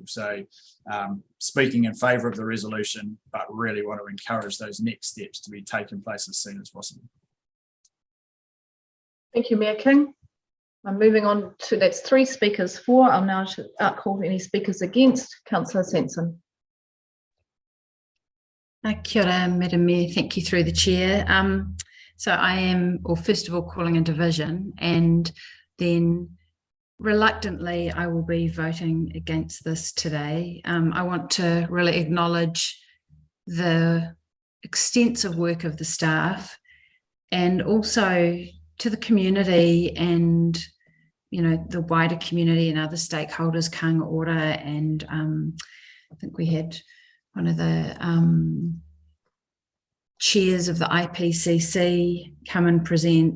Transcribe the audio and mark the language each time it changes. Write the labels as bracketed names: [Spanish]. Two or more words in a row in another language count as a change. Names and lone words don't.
[English] So speaking in favour of the resolution, but really want to encourage those next steps to be taken place as soon as possible. Thank you, Mayor King. I'm moving on to, that's 3 speakers for. I'll now call any speakers against. Councillor Sensen. [Māori] Kia ora, [English] Madam Mayor. Thank you through the chair. So I am, or first of all, calling a division, and then reluctantly I will be voting against this today. I want to really acknowledge the extensive work of the staff and also to the community and, you know, the wider community and other stakeholders, Kāinga Ora, and I think we had one of the chairs of the IPCC come and present.